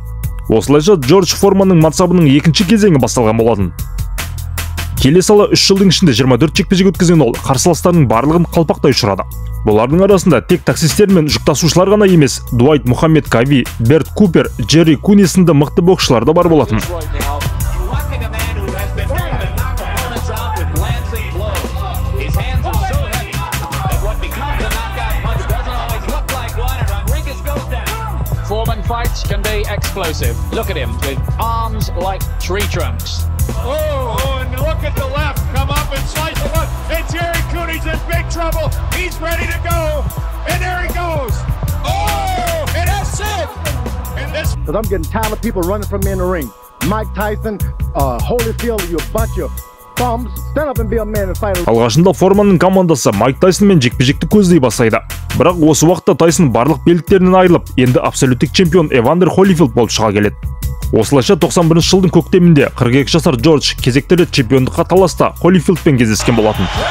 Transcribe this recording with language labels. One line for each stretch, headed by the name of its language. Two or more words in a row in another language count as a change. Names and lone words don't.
Kazakh: Осылайша Джордж Форманның мансабының екінші кезеңі басталған болатын. Келе сала 3 жылдың ішінде 24 жекпе-жек өткізген ол қарсыластарының барлығын қалпақтай ұшырады. Бұлардың арасында тек таксистер мен жүк тасушылар ғана емес, Дуайт Мухаммед Кави, Берт Купер, Джерри Куни сынды мықты боксшылар да бар болатын.
English: Foreman fights can be explosive. Look at him with arms like tree trunks. Oh, and look at the left, come up and slice the one. And Jerry Cooney's in big trouble. He's ready to go. And there he goes. Oh, and that's it. And this. Because I'm getting tired of people running from me in the ring. Mike Tyson, Holyfield, you a bunch of bums. Stand up and be a man and fight.
Kazakh: Алғашында Форманның командасы Майк Тайсонмен жекпе-жекті көздей бастайды. Бірақ осы уақытта Тайсон барлық белдіктерінен айырылып, енді абсолюттік чемпион Эвандер Холлифилд болып шыға келеді. Осылайша 91 жылдың көктемінде 42 жасар Джордж кезекті рет чемпиондыққа таласта Холлифилдпен кездескен болатын.